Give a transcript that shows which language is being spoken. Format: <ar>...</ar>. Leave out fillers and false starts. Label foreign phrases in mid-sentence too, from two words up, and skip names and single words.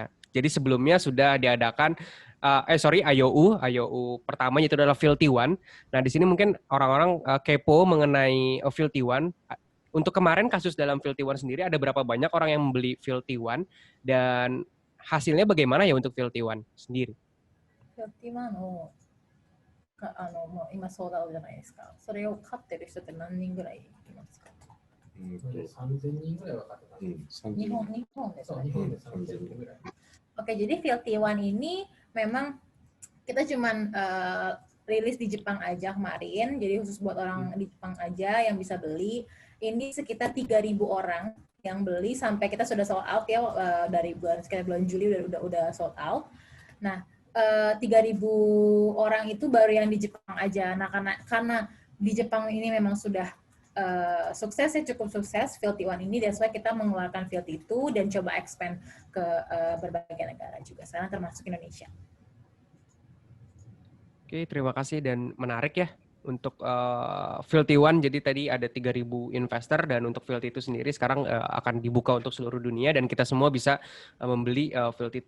<id>Jadi sebelumnya sudah diadakan IOU pertamanya itu adalah Field T1. Nah di sini mungkin orang-orang kepo mengenai Field T1. Untuk kemarin kasus dalam Field T1 sendiri ada berapa banyak orang yang membeli Field T1 dan hasilnya bagaimana ya untuk Field T1 sendiri?</id> <ja>Field T1 をもう今ソードアウトじゃないですか。それを買ってる人って何人ぐらいいますか？3000人ぐらいは買ってます。日本ですね。日本で3000人ぐらい。</ja> <id>Oke, jadi Field T1 ini memang kita cuman rilis di Jepang aja kemarin, jadi khusus buat orang di Jepang aja yang bisa beli. Ini sekitar 3.000 orang yang beli sampai kita sudah</id> <en>sold out</en> <id>ya dari sekitar bulan Juli udah</id> <en>sold out.</en> <id>Nah, 3.000 orang itu baru yang di Jepang aja. Nah, karena di Jepang ini memang sudah sukses ya, cukup sukses Field T1 ini,</id> <en>that's why</en> <id>kita mengeluarkan Field T2 dan coba expand ke berbagai negara juga, sekarang termasuk Indonesia. Oke, terima kasih dan menarik ya untuk Field T1. Jadi tadi ada 3.000 investor dan untuk Field T2 sendiri sekarang akan dibuka untuk seluruh dunia dan kita semua bisa membeli Field T2.</id>